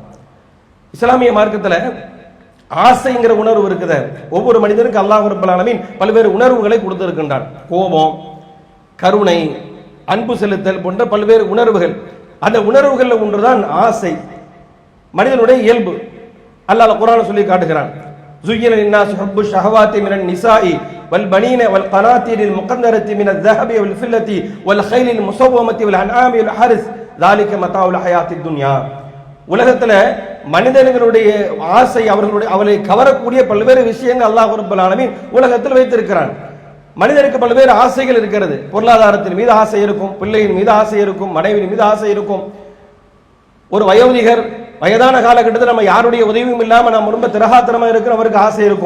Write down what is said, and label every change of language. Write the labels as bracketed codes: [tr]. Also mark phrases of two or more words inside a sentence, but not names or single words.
[ta] இஸ்லாமிய மார்க்கத்தில் ஆசைங்கிற உணர்வு இருக்குது. ஒவ்வொரு மனிதனுக்கு அல்லாஹ் [ar] رب العالمين [ta] பல்வேறு உணர்வுகளை கொடுத்திருக்கின்றான். கோபம், கருணை, அன்பு செலுத்தல் போன்ற பல்வேறு உணர்வுகள். அந்த உணர்வுகள் ஒன்றுதான் ஆசை, மனிதனுடைய இயல்பு. அல்லாஹ் குர்ஆன்ல சொல்லி காட்டுகிறான், [ar] زُيِّنَ لِلنَّاسِ حُبُّ الشَّهَوَاتِ مِنَ النِّسَاءِ وَالْبَنِينَ وَالْقَنَاطِيرِ الْمُقَنطَرَةِ مِنَ الذَّهَبِ وَالْفِضَّةِ وَالْخَيْلِ الْمُسَوَّمَةِ وَالْأَنْعَامِ وَالْحَرْثِ ذَلِكَ مَتَاعُ الْحَيَاةِ الدُّنْيَا. [ta] உலகத்துல மனிதர்களுடைய ஆசை, அவர்களை கவரக்கூடிய பல்வேறு விஷயங்கள் அல்லாஹ் [ar] رب العالمين [ta] உலகத்தில் வைத்திருக்கிறான். மனிதனுக்கு பல்வேறு ஆசைகள் இருக்கிறது. பொருளாதாரத்தின் மீது ஆசை இருக்கும், பிள்ளையின் மீது ஆசை இருக்கும், மனைவியின் மீது ஆசை இருக்கும். ஒரு வயோதிகர் வயதான காலகட்டத்தில் நம்ம யாருடைய உதவியும் இல்லாம நம்ம ரொம்ப திரகாத்திரமா இருக்கிறவருக்கு ஆசை இருக்கும்.